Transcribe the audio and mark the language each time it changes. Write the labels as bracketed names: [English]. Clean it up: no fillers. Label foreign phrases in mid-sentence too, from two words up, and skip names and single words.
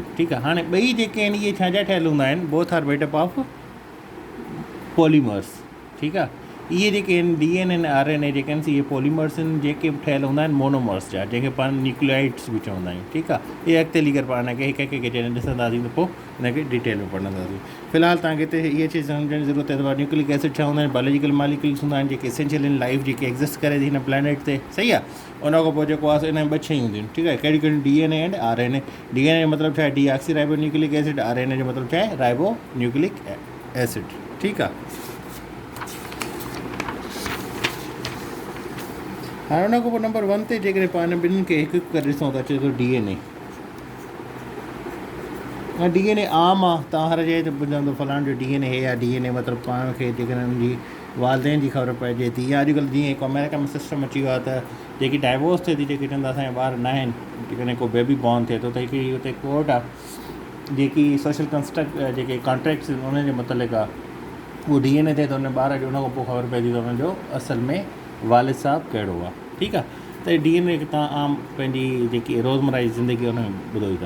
[Sindhi] ठीकु आहे, हाणे ॿई जेके आहिनि इहे छा जा ठहियलु हूंदा आहिनि, [English] both are made up of polymers. [Sindhi] ठीकु आहे, इहे जेके आहिनि DNA ऐं RNA जेके आहिनि, इहे पॉलीमर्स आहिनि, जेके ठहियलु हूंदा आहिनि मोनोमर्स जा, जंहिंखे पाण न्यूक्लियोइड्स बि चवंदा आहियूं। ठीकु आहे, इहे अॻिते हली करे पाण खे हिकु हिकु जॾहिं ॾिसंदासीं त पोइ हिनखे डिटेल में पढ़ंदासीं। फ़िलहालु तव्हांखे हिते इहे शइ सम्झण जी ज़रूरत आहे, न्यूक्लिक एसिड छा हूंदा आहिनि, [English] biological molecules [Sindhi] हूंदा आहिनि, जेके [English] essential in life, [Sindhi] जेके एग्ज़िस्ट करे थी हिन प्लैनेट ते। सही आहे, उन खां पोइ जेको आहे इन में ॿ शयूं हूंदियूं आहिनि। ठीकु आहे, कहिड़ियूं कहिड़ियूं, DNA एंड RNA। DNA जो मतिलबु छा आहे, [English] de oxy ribo nucleic acid, [Sindhi] RNA जो मतिलबु छा आहे, [English] ribo nucleic acid. [Sindhi] ठीकु आहे, हाणे हुन खां पोइ नंबर 1 ते जेकॾहिं पाण ॿिन्हिनि खे हिकु हिकु करे ॾिसूं त अचे थो DNA। ऐं DNA आम आहे, तव्हां हर जॻह ते ॿुधंदो फलाणे जो DNA हे आहे, DNA मतिलबु पाण खे जेकॾहिं हुनजी वालदेन जी ख़बर पइजे थी, या अॼुकल्ह जीअं हिकु अमेरिका में सिस्टम अची वियो आहे, त जेकी डाइवोर्स थिए थी, जेके चवंदा असांजा ॿार न आहिनि, जेकॾहिं को [English] baby born [Sindhi] थिए थो, त हिकिड़ी हुते कोर्ट आहे, जेकी [English] social construct [Sindhi] जेके कॉन्ट्रैक्ट्स आहिनि उनजे मुतलिक़ आहे, उहो DNA थिए त हुन ॿार जो उन खां पोइ ख़बर पए थी त हुनजो असल में वालिद साहबु कहिड़ो आहे। ठीकु आहे, त DNA तव्हां आम पंहिंजी जेकी रोज़मर्रा जी ज़िंदगी हुन में ॿुधो ई था।